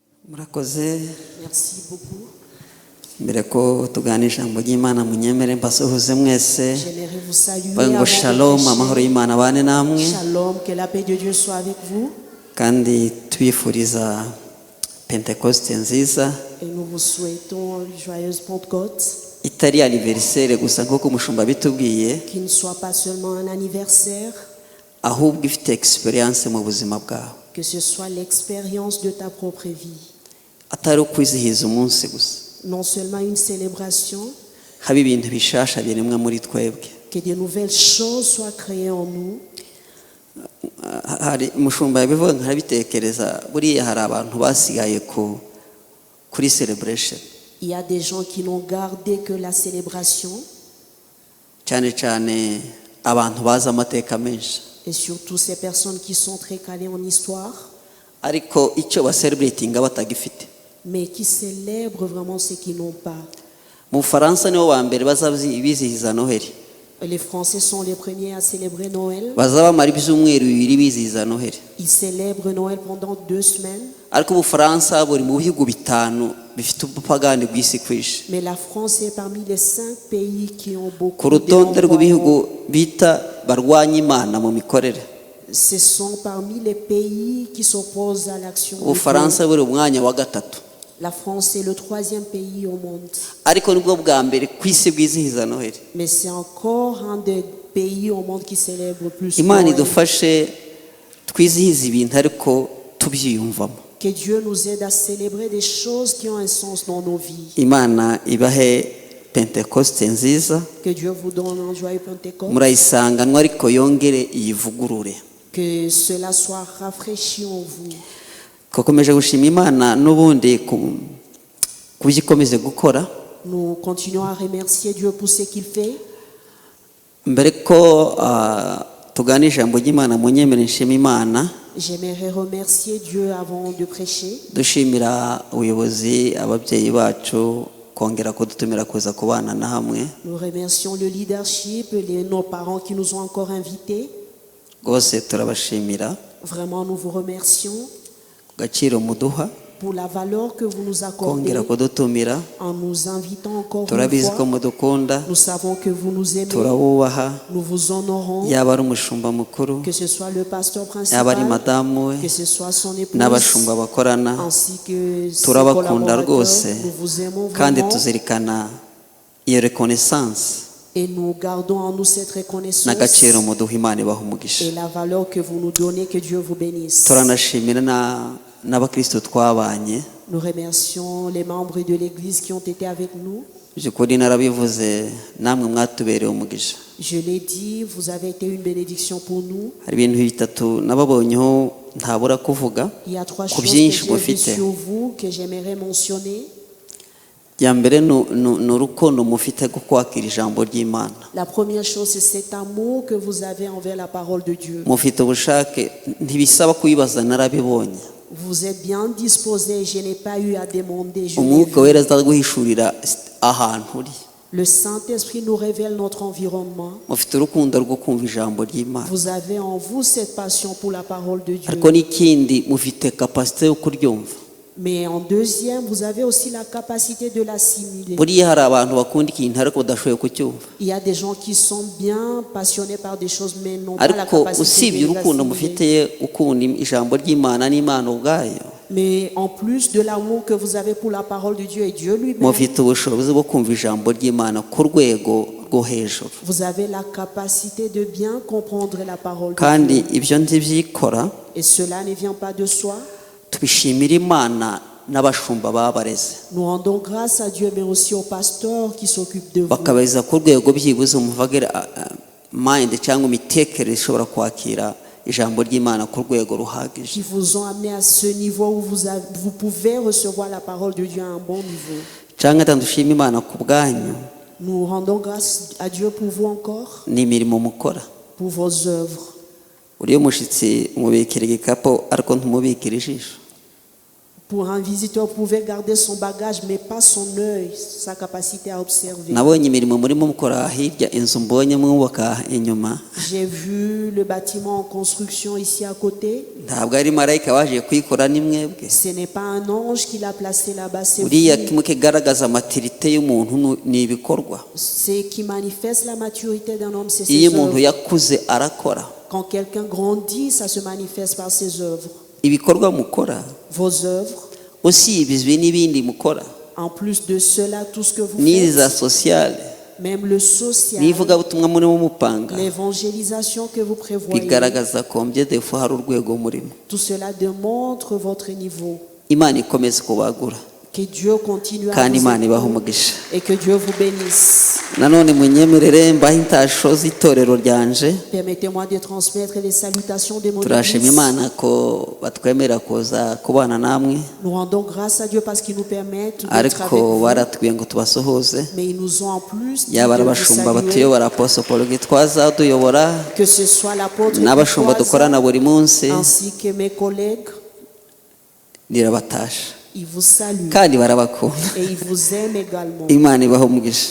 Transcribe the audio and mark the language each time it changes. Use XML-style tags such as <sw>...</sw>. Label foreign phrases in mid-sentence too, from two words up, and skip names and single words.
<rw>Murakoze.</rw> <fr>Merci beaucoup.</fr> <rw>Mbere ko tuganira ijambo ry'Imana munyemere mbasuhuze mwese.</rw> <fr>J'aimerais vous saluer</fr> <rw>Ngo</rw> <fr>avant</fr> <rw>shalom</rw> <fr>de</fr> <rw>amahoro</rw> <fr>prêcher.</fr> <rw>y'Imana abane namwe.</rw> <fr>Shalom, que la paix de Dieu soit avec vous.</fr> <rw>Kandi twifuriza Pentecoste nziza.</rw> <fr>Et nous vous souhaitons une joyeuse Pentecôte.</fr> <rw>Itari anniversaire gusa nk'uko umushumba bitubwiye,</rw> <fr>Qui ne soit pas seulement un anniversaire,</fr> <rw>ahubwo ifite experience mu buzima bwawe.</rw> <fr>que ce soit l'expérience de ta propre vie.</fr> <rw>Atari ukwizihiza umunsi gusa.</rw> <fr>Non seulement une célébration,</fr> <rw>Haba ibintu bishasha biremwa muri twebwe.</rw> <fr>que de nouvelles choses soient créées en nous.</fr> <rw>Hari umushumba yabivuga nkabitekereza, buriya hari abantu basigaye kuri celebration.</rw> <fr>Il y a des gens qui n'ont gardé que la célébration,</fr> <rw>Cyane cyane abantu bazi amateka menshi.</rw> <fr>et surtout ces personnes qui sont très calées en histoire,</fr> <rw>Ariko icyo baselebratinga batagifite.</rw> <fr>mais qui célèbrent vraiment ce qu'ils n'ont pas.</fr> <rw>Mu Bufaransa nibo ba mbere bizihiza Noheli.</rw> <fr>Les Français sont les premiers à célébrer Noël.</fr> <rw>Bazaba bamara ibyumweru bibiri bizihiza Noheli.</rw> <fr>Ils célèbrent Noël pendant 2 semaines.</fr> <rw>Ariko Ubufaransa buri mu bihugu bitanu bifite ubupagani bw'isi kwinshi.</rw> <fr>Mais la France est parmi les 5 pays qui ont</fr> <rw>Ku</rw> <fr>beaucoup de</fr> <rw>rutonde rw'ibihugu</rw> <fr>renvoiements.</fr> <rw>bita barwanya Imana mu mikorere,</rw> <fr>Ce sont parmi les pays qui s'opposent à l'action de</fr> <rw>Ubufaransa</rw> <fr>Dieu.</fr> <rw>buri umwanya wa gatatu.</rw> <fr>La France est le 3e pays au monde.</fr> <rw>Ariko nibwo bwa mbere ku isi bwizihiza Noheli.</rw> <fr>Mais c'est encore un des pays au monde qui célèbre plus</fr> <rw>Imana</rw> <fr>Noël.</fr> <rw>idufashe twizihiza ibintu ariko tubyiyumvamo.</rw> <fr>Que Dieu nous aide à célébrer des choses qui ont un sens dans nos vies.</fr> <rw>Imana ibahe Pentecoste nziza.</rw> <fr>Que Dieu vous donne un joyeux Pentecôte.</fr> <rw>Murayisanganwa ariko yongere iyivugurure.</rw> <fr>Que cela soit rafraîchi en vous.</fr> <rw>Kokomeje gushima Imana n'ubundi kugikomeze gukora.</rw> <fr>Nous continuons à remercier Dieu pour ce qu'il fait.</fr> <rw>Mbere ko tugana ijambo ry'Imana munyemere nshima Imana.</rw> <fr>J'aimerais remercier Dieu avant de prêcher.</fr> <rw>Dushimira ubuyobozi, ababyeyi bacu kongera kudutumira kuza kubana na hamwe.</rw> <fr>Nous remercions le leadership, nos parents qui nous ont encore invités.</fr> <rw>Rwose turabashimira</rw> <fr>Vraiment, nous vous remercions</fr> <rw>gaciro muduha</rw> <fr>pour la valeur que vous nous accordez</fr> <rw>kongera kudutumira.</rw> <fr>en nous invitant encore une</fr> <rw>Turabizi ko</rw> <fr>fois.</fr> <rw>mudukunda,</rw> <fr>Nous savons que vous nous aimez.</fr> <rw>turabubaha,</rw> <fr>Nous vous honorons.</fr> <rw>yaba ari umushumba mukuru,</rw> <fr>Que ce soit le pasteur</fr> <rw>yaba ari</rw> <fr>principal,</fr> <rw>madamu we</rw> <fr>que ce soit son épouse,</fr> <rw>n'abashumba bakorana.</rw> <fr>ainsi que ses</fr> <rw>Turabakunda</rw> <fr>collaborateurs.</fr> <rw>rwose</rw> <fr>Nous vous aimons</fr> <rw>kandi</rw> <fr>vraiment</fr> <rw>tuzirikana iyo reconnaissance</rw> <fr>et nous gardons en nous cette reconnaissance</fr> <rw>n'agaciro muduha. Imana ibaha umugisha.</rw> <fr>et la valeur que vous nous donnez. Que Dieu vous bénisse.</fr> <rw>Turanashimira n'abakristo twabanye.</rw> <fr>Nous remercions les membres de l'église qui ont été avec nous.</fr> <rw>Byukuri narabivuze, namwe mwatubereye umugisha.</rw> <fr>Je l'ai dit, vous avez été une bénédiction pour nous.</fr> <rw>Hari ibintu bitatu nababonyeho ntabura kuvuga</rw> <fr>Il y a 3</fr> <rw>ku</rw> <fr>choses que</fr> <rw>byinshi</rw> <fr>j'ai vues</fr> <rw>mufite.</rw> <fr>sur vous que j'aimerais mentionner.</fr> <rw>Ya mbere ni urukundo mufite rwo kwakira ijambo ry'Imana.</rw> <fr>La première chose, c'est cet amour que vous avez envers la parole de Dieu.</fr> <rw>Mufite ubushake, ntibisaba kuyibaza, narabibonye.</rw> <fr>Vous êtes bien disposés, je n'ai pas eu à demander. Je l'ai</fr> <rw>Umwuka</rw> <fr>vu.</fr> <rw>wera azaguhishurira ahantu uri.</rw> <fr>Le Saint-Esprit nous révèle notre environnement.</fr> <rw>Mufite urukundo rwo kumva ijambo ry'Imana.</rw> <fr>Vous avez en vous cette passion pour la parole de Dieu.</fr> <rw>Ariko n'ikindi mufite kapasite yo kuryumva.</rw> <fr>Mais en deuxième, vous avez aussi la capacité de l'assimiler.</fr> <rw>Buriya hari abantu bakunda ikintu ariko badashoboye kucyumva.</rw> <fr>Il y a des gens qui sont bien passionnés par des choses mais n'ont pas la</fr> <rw>Ariko</rw> <fr>capacité</fr> <rw>usibye</rw> <fr>de</fr> <rw>urukundo</rw> <fr>l'assimiler.</fr> <rw>mufite ukunda ijambo ry'Imana n'Imana ubwayo,</rw> <fr>Mais en plus de l'amour que vous avez pour la parole de Dieu et Dieu lui-même,</fr> <rw>mufite ubushobozi bwo kumva ijambo ry'Imana ku rwego rwo hejuru.</rw> <fr>vous avez la capacité de bien comprendre la parole de</fr> <rw>Kandi</rw> <fr>Dieu.</fr> <rw>ibyo ntibyikora,</rw> <fr>Et cela ne vient pas de soi.</fr> <rw>tubishimira Imana n'abashumba babareze,</rw> <fr>Nous rendons grâce à Dieu, mais aussi aux pasteurs qui s'occupent de vous.</fr> <rw>bakabeza ku rwego byibuze umuvagire mind cyangwa imitekerereze ishobora kwakira ijambo ry'Imana ku rwego ruhagije.</rw> <fr>Qui vous ont amené à ce niveau où vous pouvez recevoir la parole de Dieu à un bon niveau.</fr> <rw>Cyangwa tandushima Imana ku bwanyu</rw> <fr>Nous rendons grâce à Dieu pour vous encore,</fr> <rw>n'imirimo mukora.</rw> <fr>pour vos œuvres.</fr> <rw>Uriyo mushitsi umubikira igikapo ariko ntumubikira ijisho.</rw> <fr>Pour un visiteur pouvait garder son bagage, mais pas son œil, sa capacité à observer.</fr> <rw>nabonye imirimo murimo mukora hirya inzu mbonye mwubaka inyuma</rw> <fr>J'ai vu le bâtiment en construction ici à côté.</fr> <rw>ntabwo ari marayika waje kuyikora ni mwebwe.</rw> <fr>Ce n'est pas un ange qui l'a placé là-bas, c'est</fr> <rw>buriya</rw> <fr>vous.</fr> <rw>kimwe kigaragaza maturite y'umuntu ni ibikorwa.</rw> <fr>C'est qui manifeste la maturité d'un homme, c'est</fr> <rw>iyo</rw> <fr>ses</fr> <rw>umuntu</rw> <fr>œuvres.</fr> <rw>yakuze arakora.</rw> <fr>Quand quelqu'un grandit, ça se manifeste par ses œuvres.</fr> <rw>ibikorwa mukora</rw> <fr>Vos œuvres,</fr> <rw>usibizwe n'ibindi mukora</rw> <fr>en plus de cela, tout ce que vous</fr> <rw>n'iza</rw> <fr>faites,</fr> <rw>sosiyale</rw> <fr>même le social,</fr> <rw>n'ivugabutumwa murimo mupanga</rw> <fr>l'évangélisation que vous prévoyez,</fr> <rw>bigaragaza ko mbyedefu hari urwego murimo.</rw> <fr>tout cela démontre votre niveau.</fr> <rw>imana ikomeze kubagura</rw> <fr>Que Dieu continue à</fr> <rw>kandi</rw> <fr>vous</fr> <rw>imana ibaha</rw> <fr>aider</fr> <rw>umugisha.</rw> <fr>et que Dieu vous bénisse.</fr> <rw>nanone munyemerere mbahe intasho z'itorero ryanje.</rw> <fr>Permettez-moi de transmettre les salutations de mon</fr> <rw>turashima</rw> <fr>église.</fr> <rw>imana ko batwemerera kuza kubana namwe,</rw> <fr>Nous rendons grâce à Dieu parce qu'il nous permet d'être avec</fr> <rw>ariko</rw> <fr>vous.</fr> <rw>baratubwiye ngo tubasuhuze.</rw> <fr>Mais ils nous ont en plus dit</fr> <rw>yaba ari</rw> <fr>de vous</fr> <rw>abashumba</rw> <fr>saluer,</fr> <rw>batuyobora apostle Paul Gitwaza uduyobora</rw> <fr>que ce soit l'apôtre</fr> <rw>n'abashumba</rw> <fr>Gitwaza,</fr> <rw>dukorana buri munsi,</rw> <fr>ainsi que mes collègues,</fr> <rw>nirabatasha</rw> <fr>ils vous saluent</fr> <rw>kandi barabakunda.</rw> <fr>et ils vous aiment également.</fr> <rw>imana ibaha umugisha.</rw>